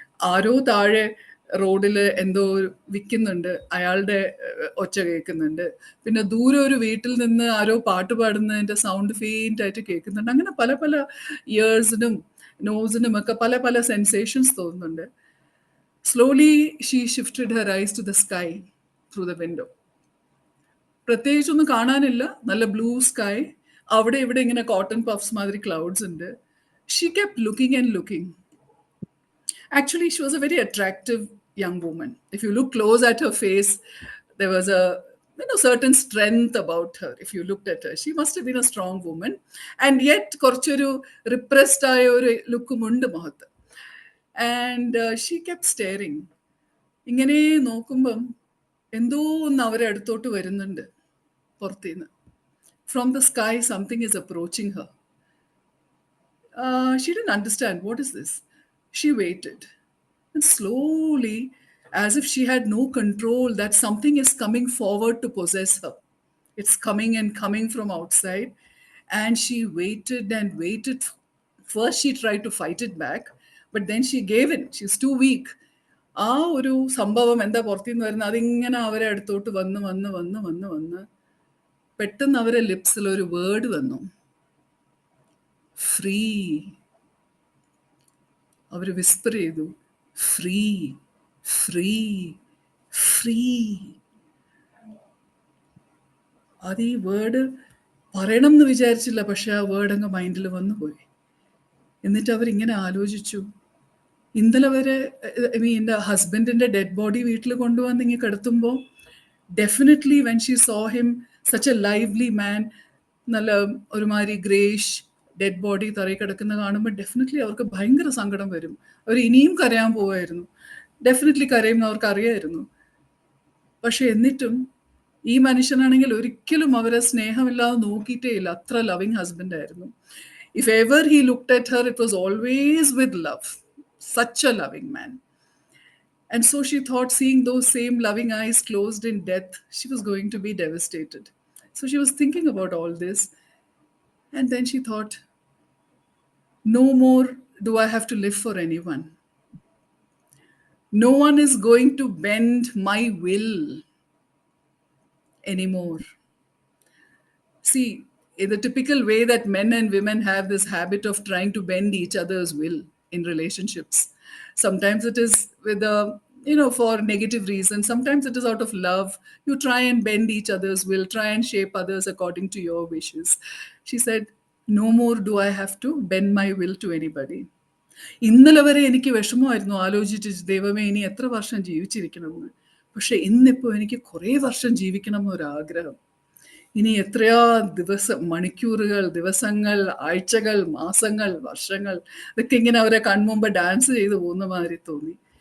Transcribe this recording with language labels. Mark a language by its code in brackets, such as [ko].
[ml] ആരോ താഴെ റോഡിൽ എന്തോ വിൽക്കുന്നുണ്ട്, അയാളുടെ ഒച്ച കേൾക്കുന്നുണ്ട്. പിന്നെ ദൂരെ ഒരു വീട്ടിൽ നിന്ന് ആരോ പാട്ട് പാടുന്നതിൻ്റെ സൗണ്ട് ഫെയിൻ്റ് ആയിട്ട് കേൾക്കുന്നുണ്ട്. അങ്ങനെ പല പല ഇയേഴ്സിനും നോസിനും ഒക്കെ പല പല സെൻസേഷൻസ് തോന്നുന്നുണ്ട്. [en] Slowly she shifted her eyes to the sky through the window. [ml] പ്രത്യേകിച്ചൊന്നും കാണാനില്ല, നല്ല ബ്ലൂ സ്കൈ. അവിടെ ഇവിടെ ഇങ്ങനെ കോട്ടൺ പഫ്സ് മാതിരി ക്ലൗഡ്സ് ഉണ്ട്. [en] She kept looking and looking. Actually, she was a very attractive young woman. If you look close at her face, there was a certain strength about her. If you looked at her, she must have been a strong woman. And yet, [ml] കുറച്ചൊരു repressed ആയ ഒരു ലുക്കും ഉണ്ട് മുഖത്ത്. [en] And she kept staring. [ml] ഇങ്ങനെ നോക്കുമ്പം എന്തോ ഒന്ന് അവരെ അടുത്തോട്ട് വരുന്നുണ്ട് പുറത്തുനിന്ന്. [en] From the sky, something is approaching her. She didn't understand, what is this? She waited. And slowly, as if she had no control, that something is coming forward to possess her. It's coming and coming from outside. And she waited and waited. First, she tried to fight it back, but then she gave in. She's too weak. [ml] ആ ഒരു സംഭവം എന്താ പുറത്തുനിന്ന് വരുന്നത്, അതിങ്ങനെ അവരെ അടുത്തോട്ട് വന്ന് വന്ന് വന്ന് വന്ന് വന്ന് പെട്ടെന്ന് അവരെ ലിപ്സിൽ ഒരു വേർഡ് വന്നു, ഫ്രീ. അവർ വിസ്പർ ചെയ്തു, ഫ്രീ ഫ്രീ ഫ്രീ. അത് ഈ വേർഡ് പറയണം എന്ന് വിചാരിച്ചില്ല, പക്ഷെ ആ വേർഡ് അങ്ങ് മൈൻഡിൽ വന്നു പോയി. എന്നിട്ട് അവരിങ്ങനെ ആലോചിച്ചു, ഇന്നലെ വരെ എൻ്റെ ഹസ്ബൻഡിൻ്റെ ഡെഡ് ബോഡി വീട്ടിൽ കൊണ്ടുവന്ന് ഇങ്ങനെ കിടത്തുമ്പോൾ definitely [en] when she saw him such a lively man, [ml] നല്ല ഒരുമാതിരി ഗ്രേഷ് ഡെഡ് ബോഡി തറയിൽ കിടക്കുന്ന കാണുമ്പോൾ ഡെഫിനറ്റ്ലി അവർക്ക് ഭയങ്കര സങ്കടം വരും. അവർ ഇനിയും കരയാൻ പോവായിരുന്നു, ഡെഫിനറ്റ്ലി കരയുമെന്ന് അവർക്ക് അറിയായിരുന്നു. പക്ഷെ എന്നിട്ടും ഈ മനുഷ്യനാണെങ്കിൽ ഒരിക്കലും അവരെ സ്നേഹമില്ലാതെ നോക്കിയിട്ടേ ഇല്ല, അത്ര ലവിങ് ഹസ്ബൻഡ് ആയിരുന്നു. [en] If ever he looked at her, it was always with love. Such a loving man. And so she thought, seeing those same loving eyes closed in death, she was going to be devastated. So she was thinking about all this. And then she thought, no more do I have to live for anyone. No one is going to bend my will anymore. See, in the typical way that men and women have this habit of trying to bend each other's will in relationships. Sometimes it is with for negative reasons. Sometimes it is out of love. You try and bend each other's will, try and shape others according to your wishes. She said, no more do I have to bend my will to anybody. [ml] ഇന്നലെ വരെ എനിക്ക് വിഷമമായിരുന്നു ആലോചിച്ച്, ദൈവമേ ഇനി എത്ര വർഷം ജീവിച്ചിരിക്കണമെന്ന്. പക്ഷെ ഇന്നിപ്പോൾ എനിക്ക് കുറേ വർഷം ജീവിക്കണം എന്നൊരാഗ്രഹം. ഇനി എത്രയോ ദിവസം, മണിക്കൂറുകൾ, ദിവസങ്ങൾ, ആഴ്ചകൾ, മാസങ്ങൾ, വർഷങ്ങൾ, ഇതൊക്കെ ഇങ്ങനെ അവരെ കൺമുമ്പ് ഡാൻസ് ചെയ്ത് പോകുന്ന മാതിരി തോന്നി.